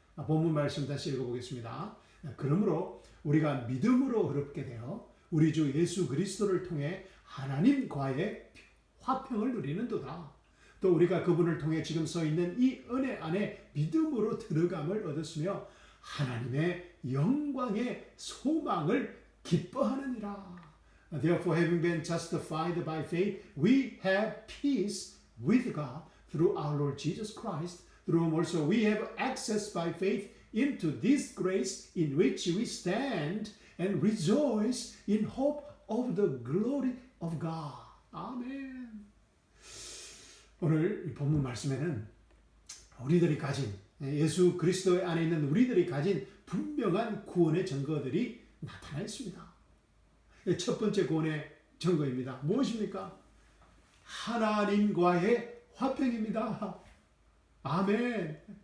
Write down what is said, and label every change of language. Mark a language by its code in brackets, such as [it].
[ko] 본문 말씀 다시 읽어보겠습니다. 그러므로 우리가 믿음으로 의롭게 되어 우리 주 예수 그리스도를 통해 하나님과의 화평을 누리는도다. 또 우리가 그분을 통해 지금 서 있는 이 은혜 안에 믿음으로 들어감을 얻었으며 하나님의 영광의 소망을 기뻐하느니라. [en] Therefore, having been justified by faith, we have peace with God through our Lord Jesus Christ, through whom also we have access by faith into this grace in which we stand and rejoice in hope of the glory of God. [ko] 아멘. 오늘 본문 말씀에는 우리들이 가진 예수 그리스도 안에 있는 우리들이 가진 분명한 구원의 증거들이 나타나 있습니다. 첫 번째 구원의 증거입니다. 무엇입니까? 하나님과의 화평입니다. 아멘.